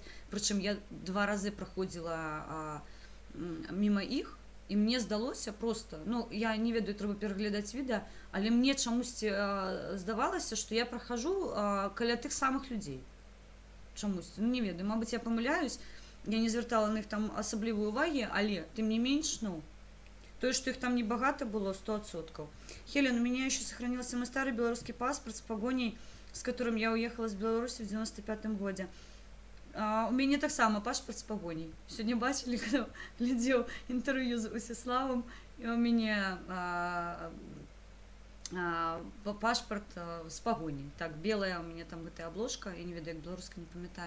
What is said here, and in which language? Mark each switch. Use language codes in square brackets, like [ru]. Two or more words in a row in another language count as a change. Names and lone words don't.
[be] Прычым я 2 разы праходзіла міма іх, і мне здалося просто, я не ведаю, трэба пераглядаць відэа, але мне чамусьці здавалася, што я прахажу каля тых самых людзей. Чамусь, не ведаю, мабыць, я памыляюсь, я не звяртала на іх там асаблівай увагі, але, тым не менш, тое, што іх там небагата было, 100%. [ru] Хелен, у меня еще сохранился мой старый белорусский паспорт с погоней, с которым я уехала из Беларуси в 95-м году. [be] У мяне таксама пашпарт з пагоняй. Сёння бачылі, когда глядзеў інтэрв'ю з Усіславам, і у мяне пашпарт з пагоняй. Так, белая у мяне там гэтая обложка, я не ведаю, як беларуска, не памятаю.